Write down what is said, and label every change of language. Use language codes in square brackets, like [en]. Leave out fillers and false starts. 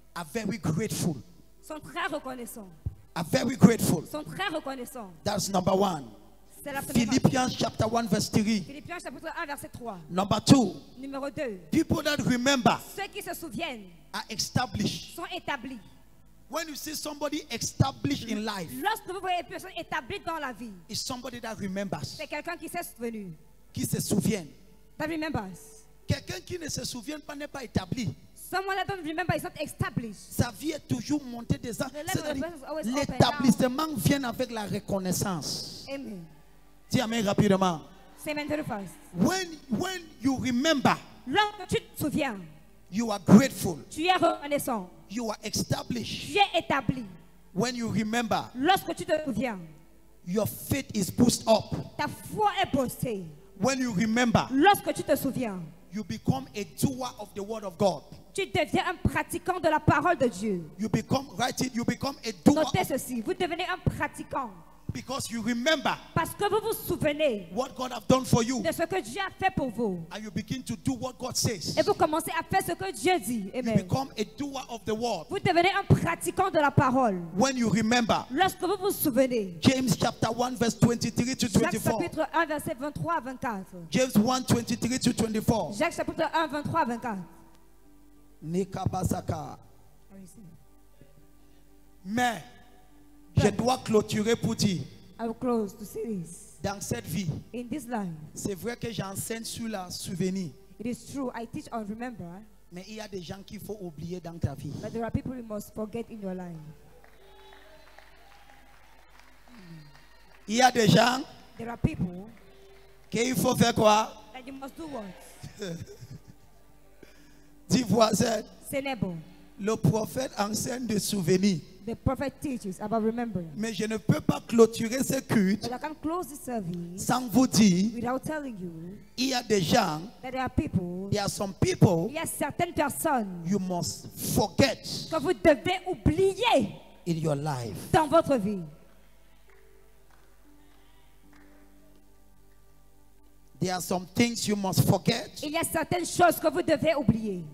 [en] are very grateful. [fr] sont très reconnaissants. [en] Are very grateful. [fr] Sont très reconnaissants. [en] That's number one. [fr] C'est la première. [en] Philippians chapter 1 verse 3. [fr] Philippiens chapitre 1 verset 3. [en] Number 2. [fr] Numéro 2. [en] People that remember [fr] Ceux qui se souviennent [en] are established. [fr] sont établis. [en] When you see somebody established in life, [fr] Lorsque vous voyez une personne établie dans la vie, [en] it's somebody that remembers. [fr] c'est quelqu'un qui s'est souvenu. Qui se souvient. [en] That remembers. [fr] Quelqu'un qui ne se souvient pas n'est pas établi. [en] Someone that don't remember is not established. [fr] Sa vie est toujours montée des ans. [en] The level of the person is always up and [fr] L'établissement vient avec la reconnaissance. Amen. Dis amen rapidement. [en] Say amen very fast. When you remember, [fr] Lorsque tu te souviens, [en] you are grateful. [fr] tu es reconnaissant. [en] You are established. [fr] Tu es établi. [en] When you remember, [fr] Lorsque tu te souviens, [en] your faith is boosted up. [fr] ta foi est boostée. [en] When you remember, [fr] Lorsque tu te souviens, [en] you become a doer of the word of God. [fr] tu deviens un pratiquant de la parole de Dieu. [en] You become, write it, you become a doer [fr] Notez ceci, vous devenez un pratiquant [en] because you remember [fr] parce que vous vous souvenez [en] what God have done for you. [fr] de ce que Dieu a fait pour vous. [en] And you begin to do what God says. [fr] Et vous commencez à faire ce que Dieu dit. [en] You Amen. become a doer of the word. [fr] Vous devenez un pratiquant de la parole. [en] When you remember, [fr] Lorsque vous vous souvenez, [en] James chapter 1 verse 23 to [fr] Jacques [en] 24. [fr] chapitre 1 verset 23 à 24. [en] James 1 23 to 24. [fr] Jacques chapitre 1 23 à 24. Nekabasaka. Mais je dois clôturer pour dire, [en] I will close to say this. [fr] dans cette vie, [en] In this life, [fr] c'est vrai que j'enseigne sur la souvenir, [en] it is true, I teach on remember, [fr] mais il y a des gens qu'il faut oublier dans ta vie. [en] but there are people you must forget in your life. [fr] Il y a des gens [en] There are people [fr] qu'il faut faire quoi? [en] that you must do what? [fr] Dis voisin, [en] Say neighbor. [fr] le prophète enseigne de souvenirs, [en] The prophet teaches about remembering. [fr] mais je ne peux pas clôturer ce culte [en] But I can close the service [fr] sans vous dire, [en] without telling you [fr] il y a des gens, [en] that there are people, there are some people [fr] il y a certaines personnes [en] you must forget [fr] que vous devez oublier [en] in your life. [fr] dans votre vie. [en] There are some things you must forget. [fr] Il y a certaines choses que vous devez oublier.